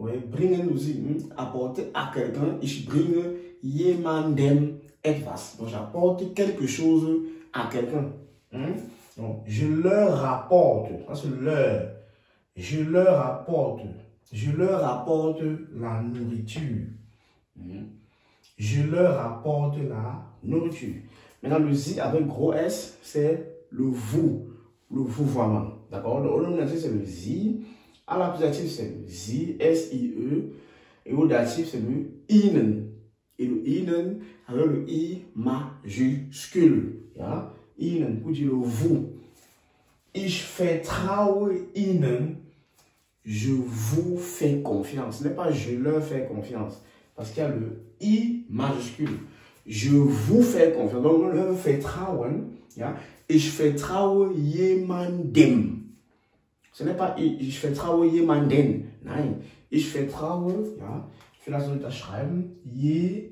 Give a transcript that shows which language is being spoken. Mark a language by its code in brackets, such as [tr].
[fr] Bringen aussi, apporter à quelqu'un. [de] Ich bringe jemandem etwas. [fr] Donc, j'apporte quelque chose à quelqu'un. Donc, je leur apporte. Ça, c'est leur. Je leur apporte. Je leur apporte la nourriture. Je leur apporte la nourriture. Maintenant, le sie avec gros S, c'est le vous. Le vouvoiement. D'accord? Au nominatif, c'est le sie. À l'accusatif, c'est le sie, S-I-E. Et au datif, c'est le ihnen. Et le ihnen avec le I majuscule. [de] Ja? Ihnen, [fr] pour dire le vous. [de] Ich vertraue ihnen. [fr] Je vous fais confiance. Ce n'est pas je leur fais confiance. Parce qu'il y a le I majuscule. Je vous fais confiance. Donc, le vertrauen, [de] ja? Ich vertraue jemandem. [fr] Ce n'est pas [de] ich vertraue jemanden. Nein. Ich vertraue, ja, ich will das unterschreiben, jemandem.